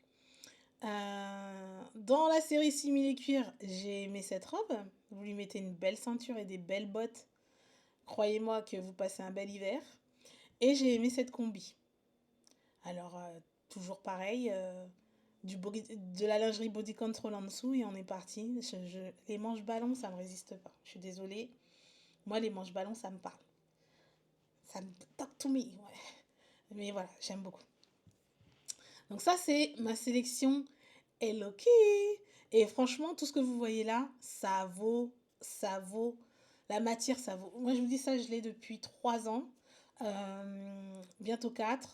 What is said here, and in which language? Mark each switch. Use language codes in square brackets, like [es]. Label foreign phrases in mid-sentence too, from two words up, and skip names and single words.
[fr] Dans la série simili cuir, j'ai aimé cette robe. Vous lui mettez une belle ceinture et des belles bottes. Croyez-moi que vous passez un bel hiver. Et j'ai aimé cette combi. Alors, toujours pareil, de la lingerie [en] body control [fr] en dessous et on est parti. Les manches ballons, ça me résiste pas. Je suis désolée. Moi, les manches ballons, ça me parle. Ça me [en] talk to me, [fr] ouais. Mais voilà, j'aime beaucoup. Donc ça, c'est ma sélection Eloki. Et franchement, tout ce que vous voyez là, ça vaut. La matière, ça vaut. Moi, je vous dis ça, je l'ai depuis 3 ans. Bientôt 4.